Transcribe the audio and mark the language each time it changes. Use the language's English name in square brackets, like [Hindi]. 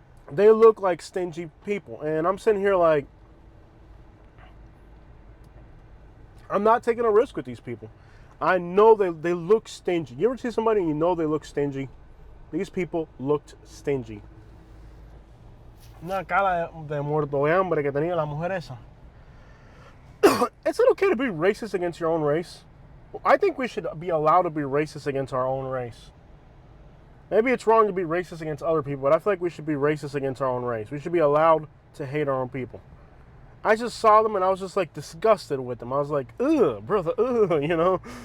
[English] They look like stingy people, and I'm sitting here like, I'm not taking a risk with these people. I know they look stingy. You ever see somebody and you know they look stingy? These people looked stingy. [Spanish] Una cara de muerto de hambre que tenía la mujer esa. [English] Is it okay to be racist against your own race? I think we should be allowed to be racist against our own race. Maybe it's wrong to be racist against other people, but I feel like we should be racist against our own race. We should be allowed to hate our own people. I just saw them and I was just like disgusted with them. I was like, ugh, brother, ugh, you know?